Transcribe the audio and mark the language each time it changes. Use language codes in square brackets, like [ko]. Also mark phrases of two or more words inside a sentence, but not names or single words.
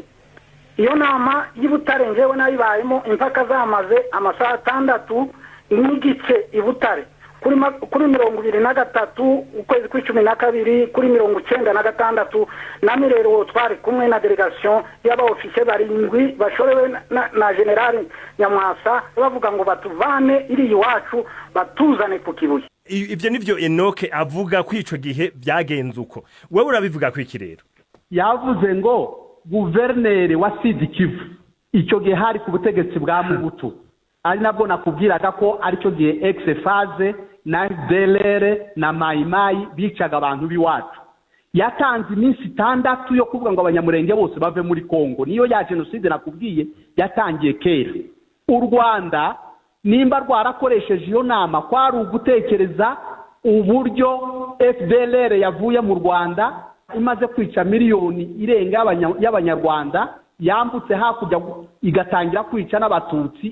[rw] Iyo nama y'Ibutare njewe nayibayemo impaka zamaze amasaha 6 n'igice Ibutare kuri 23 ukwezi kw'icumi na kabiri kuri 96 na mirero twari kumwe na delegation y'abaofisiye barindwi bashorewe na general Nyamwasa bavuga ngo batuvane iri iwacu batuzane ku Kibuye. [rn] Ibyo nivyo Enoke avuga ko ico gihe byagenze uko. Wewe urabivuga ko iki rero? [rw] Yavuze ngo guverneri wa Sud Kivu icyo gihe hari ku butegetsi bwa Mubutu. Ari nabwo nakubwiraga ko ari cyo gihe ex-phase na DLR na Maimai bicaga abantu biwacu. Yatanze iminsi 6 yo kuvuga ngo abanyamurenge bose bave muri Kongo. Niyo ya genocide nakubwiye yatangiye kera. U Rwanda nimba rwarakoresheje iyo nama kwari ugutekereza uburyo FDLR yavuye mu Rwanda imaze kwica miliyoni irenga y'abanyarwanda yambutse hakujya igatangira kwica n'abatutsi.